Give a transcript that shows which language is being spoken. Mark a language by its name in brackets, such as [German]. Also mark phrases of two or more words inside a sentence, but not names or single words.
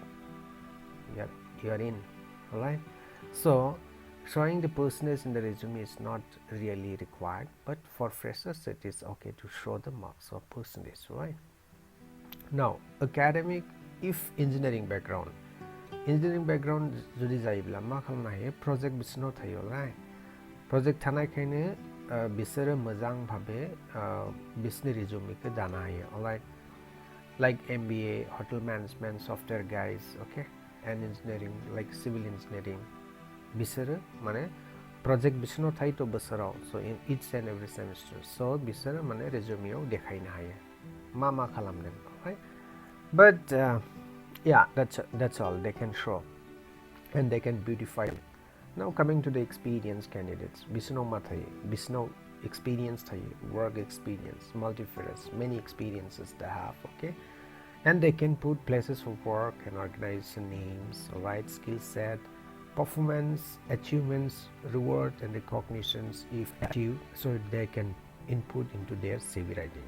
[English] You are in. All right. So showing the percentage in the resume is not really required, but for freshers it is okay to show the marks or percentage, right? Now, academic, if engineering background [Bodo] जुदि जायोब्ला मा खालामनो हायो, प्रजेक्ट बिसोरनाव थायो, राइट, प्रजेक्ट थानायखायनो बिसोरो मोजां भाबे बिसोरनि रिजुमेखौ दानो हायो, अलराइट, [English] लाइक MBA, hotel management, software guys, okay, and engineering like civil engineering, [Bodo] बिसोरो माने प्रजेक्ट बिसोरनाव थायो तो बोसोराव, [English] so in each and every semester, so [Bodo] बिसोरो माने रिजुमेआव देखायनो हायो मा खालामदों, [English] right? But yeah, that's all they can show, and they can beautify it. Now coming to the experienced candidates, [Bodo] बिसनो माथाये, बिसनो experience थाये, [English] work experience, multifarious, many experiences they have, okay, and they can put places of work and organization names, right, skill set, performance, achievements, reward and recognitions if achieved, so they can input into their CV writing.